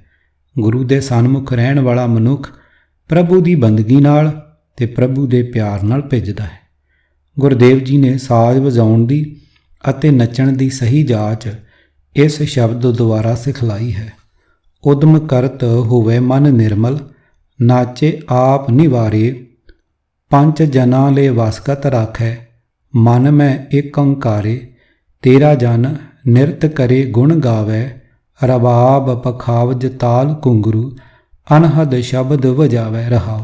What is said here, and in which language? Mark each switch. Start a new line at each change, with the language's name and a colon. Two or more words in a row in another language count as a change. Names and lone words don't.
Punjabi: ਗੁਰੂ ਦੇ ਸਨਮੁਖ ਰਹਿਣ ਵਾਲਾ ਮਨੁੱਖ ਪ੍ਰਭੂ ਦੀ ਬੰਦਗੀ ਨਾਲ ਤੇ ਪ੍ਰਭੂ ਦੇ ਪਿਆਰ ਨਾਲ ਭਿੱਜਦਾ ਹੈ। ਗੁਰਦੇਵ ਜੀ ਨੇ ਸਾਜ਼ ਵਜਾਉਣ ਦੀ ਅਤੇ ਨੱਚਣ ਦੀ ਸਹੀ ਜਾਚ ਇਸ ਸ਼ਬਦ ਦੁਆਰਾ ਸਿਖਲਾਈ ਹੈ। ਉਦਮ ਕਰਤ ਹੋਵੇ ਮਨ ਨਿਰਮਲ, ਨਾਚੇ ਆਪ ਨਿਵਾਰੇ। ਪੰਚ ਜਨਾ ਲੇ ਵਸਕਤ ਰਾਖੈ, ਮਨ ਮੇਂ ਏਕ ਅੰਕਾਰੇ। ਤੇਰਾ ਜਨ ਨਿਰਤ ਕਰੇ ਗੁਣ ਗਾਵੈ, ਰਬਾਬ ਪਖਾਵਜ ਤਾਲ ਘੁੰਘਰੂ। ਅਨਹਦ ਸ਼ਬਦ ਵਜਾਵੈ ਰਹਾਓ।